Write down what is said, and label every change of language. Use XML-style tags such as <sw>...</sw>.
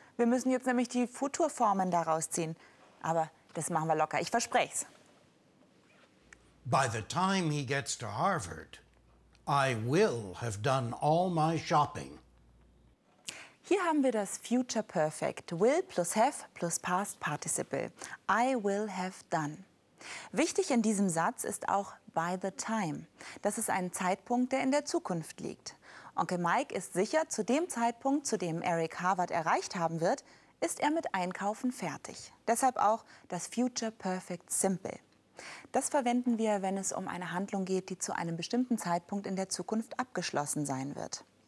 <de>Wir müssen jetzt nämlich die Futurformen daraus ziehen. Aber das machen wir locker, ich verspreche es.</de> <en>By the time he gets to Harvard, I will have done all my shopping.</en> <de>Hier haben wir das Future Perfect.</de> <en>Will plus have plus past participle. I will have done.</en> <de>Wichtig in diesem Satz ist auch by the time. Das ist ein Zeitpunkt, der in der Zukunft liegt. Onkel Mike ist sicher, zu dem Zeitpunkt, zu dem Eric Harvard erreicht haben wird, ist er mit Einkaufen fertig. Deshalb auch das Future Perfect Simple. Das verwenden wir, wenn es um eine Handlung geht, die zu einem bestimmten Zeitpunkt in der Zukunft abgeschlossen sein wird.</de>